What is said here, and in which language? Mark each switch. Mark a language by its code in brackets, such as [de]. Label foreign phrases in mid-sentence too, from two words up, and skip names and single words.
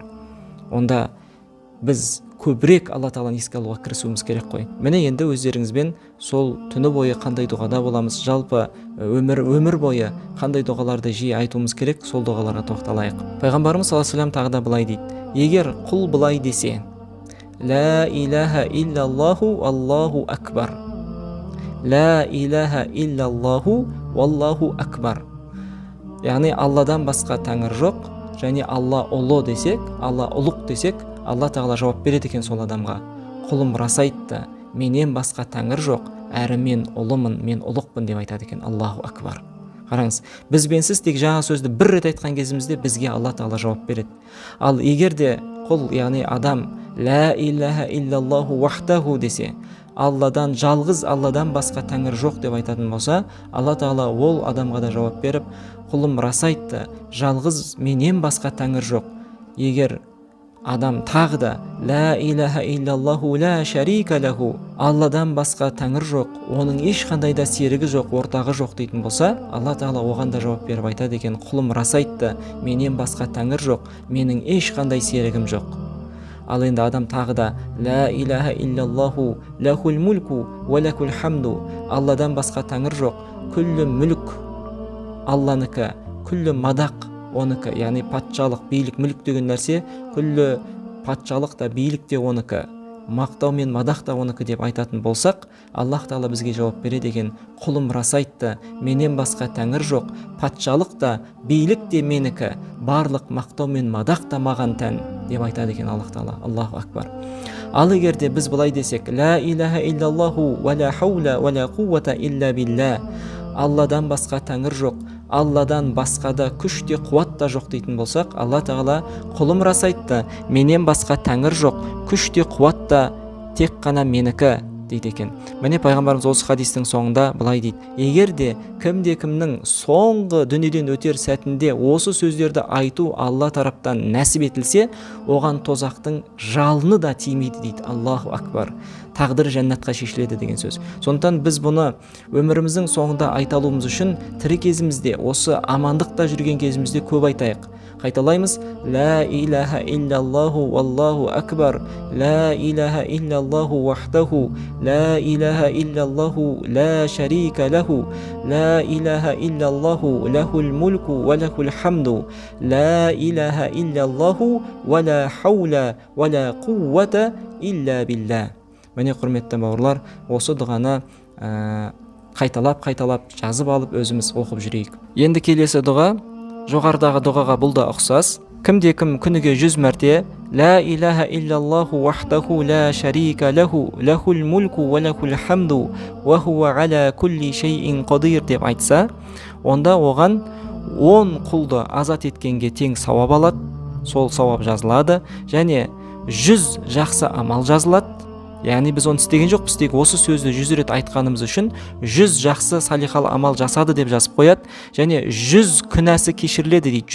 [kk] Онда біз көбірек Алла тағаланы еске алуға кірісуіміз керек қой. Міне енді өздеріңізбен сол түні бойы қандай дұғада боламыз, жалпы өмір бойы қандай дұғаларды жиі айтуымыз керек, сол дұғаларға тоқталайық. Пайғамбарымыз [ar] صلى الله عليه وسلم [kk] тағы да былай дейді: егер құл былай десе: [ar] لا إله إلا الله الله أكبر، لا إله إلا الله الله أكبر, [kk] яғни Алладан басқа тәңір жоқ және Алла ұлы десек, Алла ұлық десек, Алла тағала жауап береді екен сол адамға: құлым рас айтты, менен басқа тәңір жоқ, әрі мен ұлымын, мен ұлықпын деп айтады екен. [ar] الله أكبر. [kk] Қараңыз, біз бен сіз тек жаңа сөзді бір рет айтқан кезімізде бізге Алла тағала жауап береді. Ал егер де құл, яғни адам, [ar] لا إله إلا الله وحده [kk] десе, Алладан, жалғыз Алладан басқа тәңір жоқ деп айтатын болса, Алла тағала ол адамға да жауап беріп: құлым рас айтты, жалғыз менен басқа тәңір жоқ. Егер адам тағы да [ar] لا إله إلا الله لا شريك له, [kk] Алладан басқа тәңір жоқ, оның ешқандай да серігі жоқ, ортағы жоқ дейтін болса, Алла тағала оған да жауап беріп айтады екен: құлым рас айтты, менен басқа тәңір жоқ, менің ешқандай серігім жоқ. Ал енді адам тағы да [ar] لا إله إلا الله له الملك وله الحمد, [kk] Алладан басқа тәңір жоқ, күллі мүлік Алланыкі, күллі мадақ оныкі, яғни патшалық, билік, мүлік деген нәрсе, күллі патшалық та, билік те оныкі, мақтау мен мадақ та оныкі деп айтатын болсақ, Аллах Тағала бізге жауап береді екен: құлым рас айтты, менен басқа тәңір жоқ, патшалық та билік те менікі, барлық мақтау мен мадақ та маған тән деп айтады екен Аллах Тағала. [ar] الله أكبر. [kk] Ал егерде біз былай десек: [ar] لا إله إلا الله ولا حول ولا قوة إلا بالله, [kk] Алладан басқа тәңір жоқ, Алладан басқа да күш те қуат та жоқ дейтін болсақ, Алла Тағала: құлым рас айтты, менен басқа тәңір жоқ, күш те қуат та тек қана менікі дейді екен. Міне пайғамбарымыз осы хадистің соңында былай дейді: егер де кімнің соңғы дүниеден өтер сәтінде осы сөздерді айту Алла тараптан нәсіп етілсе, оған тозақтың жалыны да тимейді дейді. [ar] الله أكبر. [kk] Тағдыр жәннатқа шешіледі деген сөз. Сондықтан біз бұны өміріміздің соңында айта алуымыз үшін тірі кезімізде, осы амандықта жүрген кезімізде көп айтайық. Қайталаймыз: [ar] لا إله إلا الله والله أكبر، لا إله إلا الله وحده، لا إله إلا الله لا شريك له، لا إله إلا الله له الملك وله الحمد، لا إله إلا الله ولا حول ولا قوة إلا بالله. [kk] Міне құрметті бауырлар, осы дұғаны қайталап жазып алып өзіміз оқып жүрейік. Енді келесі дұға жоғарыдағы дұғаға бұл да ұқсас. Кім күніге 100 мәрте [ar] لا إله إلا الله وحده لا شريك له له الملك وله الحمد وهو على كل شيء قدير [kk] деп айтса, онда оған 10 құлды азат еткенге тең сауап алады, сол сауап жазылады, және 100 жақсы амал жазылады. Яғни біз оны істеген жоқпыз, тек осы сөзді 100 рет айтқанымыз үшін 100 жақсы салихалы амал жасады деп жазып қояды, және 100 күнәсі кешіріледі дейді.